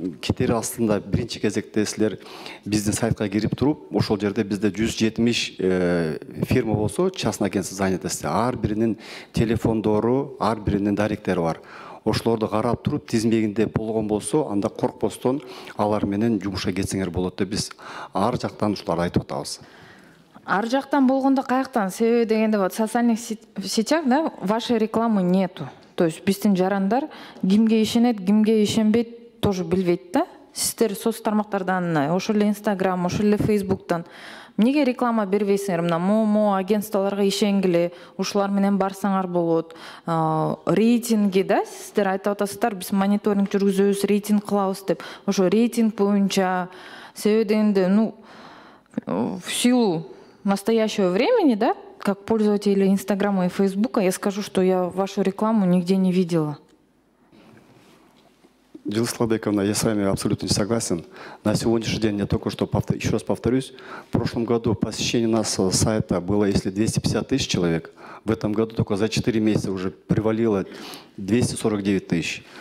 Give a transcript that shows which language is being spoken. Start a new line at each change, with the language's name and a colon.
Kyrgyz: Кетери астында биринчи кезекте силер биздин сайтка кирип туруп, ошол жерде бизде 170 фирма болсо,
Russian: частный агентство занятости,
Kyrgyz: ар биринин телефондору, ар биринин даректери бар. Ошолорду карап туруп, тизмегинде болгон болсо, анда коркпостон алар менен жумушка кетсеңер болот деп биз ар жактан ушуларды айтып атабыз. Ар жактан болгондо каяктан? Себеби дегенде
Russian: вот в социальных сетях, да, вашей рекламы нету.
Kyrgyz: То есть биздин жарандар кимге ишенет, кимге ишенбейт тоже билбейт да. Сиздер соц тармактардан, ошол эле Instagram, ошол эле Facebooktан Неге реклама бербейсиңер? Мына мо агентстволорго ишенгиле, ушулар менен барсаңар болот. Рейтинги да, сиздер айтып атасыздар, биз мониторинг жүргүзөбүз, рейтинг кылабыз деп. Ошо рейтинг боюнча себеби дегенде,
Russian: в силу настоящего времени, да, как пользователь Инстаграма и Фейсбука, я скажу, что я вашу рекламу нигде не видела. Дилас Ладыковна, я с вами абсолютно не согласен. На сегодняшний день, я только что, еще раз повторюсь, в прошлом году посещение нашего сайта было, если 250 тысяч человек, в этом году только за 4 месяца уже привалило 249 тысяч.